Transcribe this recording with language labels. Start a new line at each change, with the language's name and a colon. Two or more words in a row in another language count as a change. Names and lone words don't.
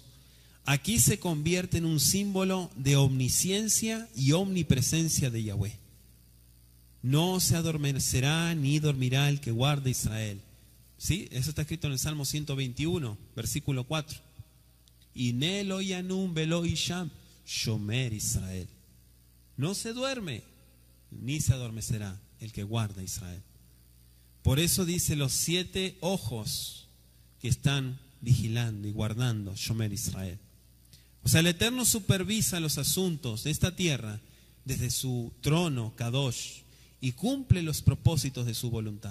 Spanish: Aquí se convierte en un símbolo de omnisciencia y omnipresencia de Yahweh. No se adormecerá ni dormirá el que guarda Israel. ¿Sí? Eso está escrito en el Salmo 121, versículo 4.
Hebrew: הנה לא ינום ולא ישם שומר ישראל.
Spanish: No se duerme ni se adormecerá el que guarda Israel. Por eso dice los 7 ojos que están vigilando y guardando
Hebrew: שומר ישראל.
Spanish: O sea, el Eterno supervisa los asuntos de esta tierra desde su trono Kadosh y cumple los propósitos de su voluntad.